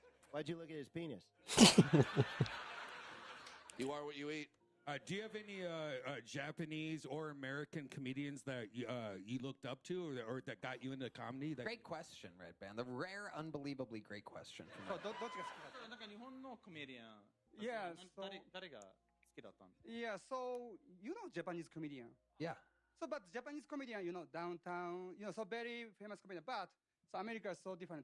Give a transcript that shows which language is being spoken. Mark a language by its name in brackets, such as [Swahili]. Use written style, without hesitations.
[English] Why'd you look at his penis? You are what you eat. Do you have any Japanese or American comedians that you looked up to or that got you into comedy? That... Great question, Red Band. The rare, unbelievably great question. From Red. [Japanese] なんか日本のコメディアン。 [English] Yeah, [Japanese] 誰が好きだったんですか？ [English] Yeah, so you know Japanese comedian. Yeah. So, but Japanese comedian, downtown, so very famous comedian. But so America is so different.